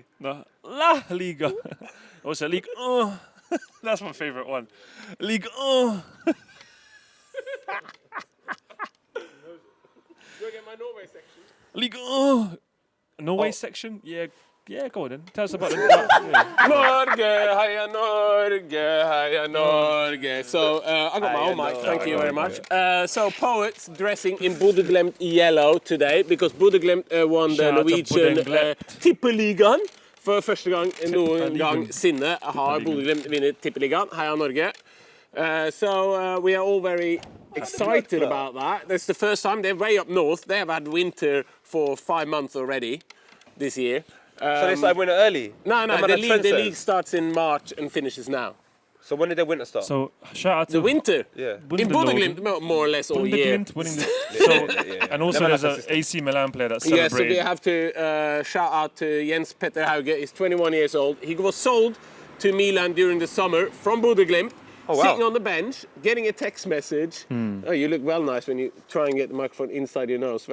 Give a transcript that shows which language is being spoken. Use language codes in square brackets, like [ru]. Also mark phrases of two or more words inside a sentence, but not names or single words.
[en] No. La Liga. Also, Ligue 1. That's my favourite one. Ligue 1. Do I get my Norway section? Ligue 1. Norway section? Yeah, go on then. Tell us about the... yeah. [no] Norge, heia Norge, heia Norge. [en] So I got my own mic, thank you very much. So Poets dressing in Bodø/Glimt yellow today because Bodø/Glimt won the Shout out to Norwegian Bodø/Glimt. [no] Tippeligaen. For første gang noen Tippeligaen. gang sinne har Bodø/Glimt vunnet Tippeligaen. Heia Norge. [en] So we are all very excited about that. That's the first time. They're way up north. They have had winter for 5 months already this year. So they started winning early? No, Them the are league trendsetters. starts in March and finishes now. So when did their winter start? So, shout out to... The winter? Yeah. In Bodø/Glimt, more or less all year. Bodø/Glimt winning the... So, and also Never there's had an that AC Milan player that's Yeah, so we celebrating. have to shout out to Jens Petter Hauge. He's 21 years old. He was sold to Milan during the summer from Bodø/Glimt. Oh, wow. Sitting on the bench, getting a text message. Oh, you look well nice when you try and get the microphone inside your nose.